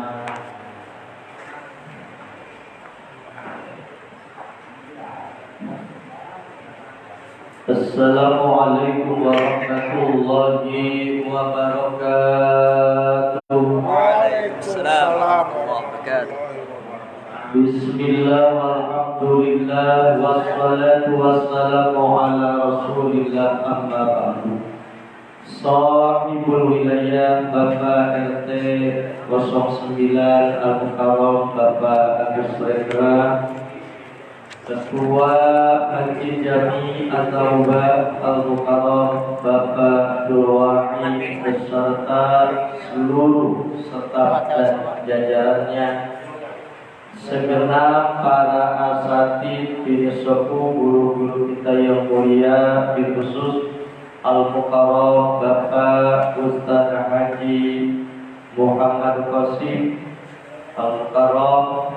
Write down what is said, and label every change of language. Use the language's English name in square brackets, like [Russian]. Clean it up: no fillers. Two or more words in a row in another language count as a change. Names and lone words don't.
[Arabic] السلام عليكم ورحمة الله وبركاته. وعليكم السلام ورحمة الله وبركاته. بسم الله والحمد لله والصلاة والسلام على رسول الله أما بعد. صاحب الولاية [Indonesian] Bapak RT 09 Al-Mukarram Bapak Agus Rendra, Ketua Masjid Jami At-Taubah Al-Mukarram Bapak Durwahi beserta seluruh staf dan jajarannya, segenap para asatidz, binisepuh, guru-guru kita yang mulia, khusus Al-Mukarram Bapak Ustaz Haji Muhammad Qasim, Al-Mukarram